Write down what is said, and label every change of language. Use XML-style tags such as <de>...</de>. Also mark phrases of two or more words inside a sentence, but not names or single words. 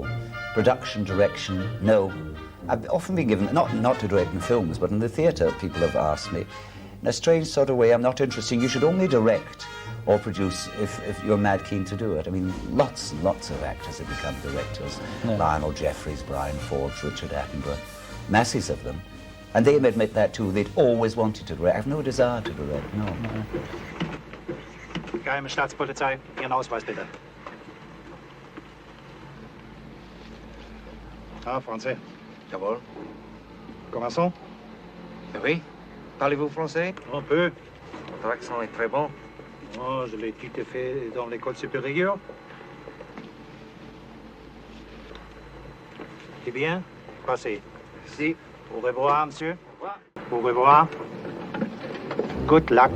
<en>Production, direction, no. I've often been given, not to direct in films, but in the theatre, people have asked me, in a strange sort of way, I'm not interested. You should only direct or produce if you're mad keen to do it. I mean, lots and lots of actors have become directors. Arnold, Jeffries, Brian Ford, Richard Attenborough, masses of them. And they admit that too. They'd always wanted to direct. I have no desire to direct, no.</en> <de>Geheime Staatspolizei, Ihren Ausweis bitte.</de> <fr>Ah, français.</fr> <de>Jawohl.</de> <fr>Commençons. Oui. Parlez-vous français? Un peu. Votre accent est très bon. Oh, je l'ai tout fait dans l'école supérieure. Eh bien, passez. Merci. Au revoir, monsieur. Au revoir.</fr> <en>Good luck.</en>